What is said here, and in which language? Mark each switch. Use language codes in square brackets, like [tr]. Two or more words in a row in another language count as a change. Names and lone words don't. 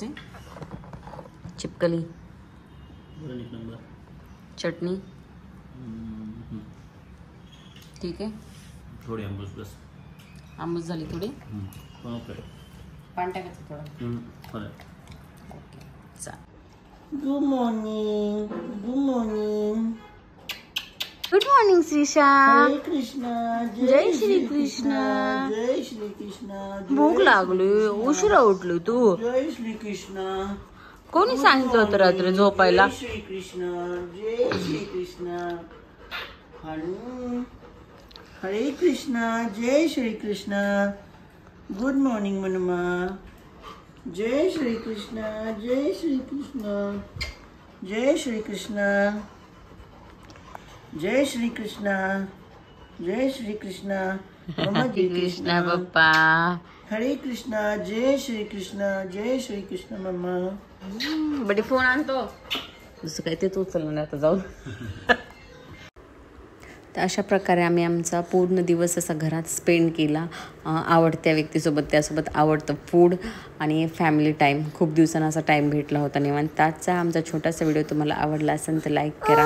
[mr] चिपकली चटणी ठीक आहे. थोडी आंबूस बस. आंबूस झाली थोडी. पाणी टाकायचं थोडं. ओके चालेल. [en] Good morning. Good morning. Good morning श्रीशा. [mr] हरे कृष्णा. जय श्री कृष्ण. जय श्री कृष्ण. भूक लागली, उशिरा उठली तू. जय श्री कृष्ण. कोणी सांगितलं होतं रात्री झोपायला. जय श्री कृष्ण. जय श्री कृष्ण. हरे कृष्णा. जय श्री कृष्ण. [en] Good morning मनुमा. [mr] जय श्री कृष्ण. जय श्री कृष्ण. जय श्री कृष्ण. जय श्री कृष्ण. जय श्री कृष्ण. मम्मा जय कृष्णा पप्पा. हरे कृष्णा. जय श्री कृष्ण. जय श्री कृष्ण मम्मा. बडे फोन आणतो दुसरं काय ते तू उचललं नाही आता जाऊन. तर अशा प्रकारे आम्ही आमचा पूर्ण दिवस असा घरात स्पेंड केला. आवडत्या व्यक्तीसोबत, त्यासोबत आवडतं फूड आणि [en] family time. [mr] खूप दिवसांना असा टाईम भेटला होता निवांत. त्याचा आमचा छोटासा व्हिडिओ तुम्हाला आवडला असेल तर लाईक करा.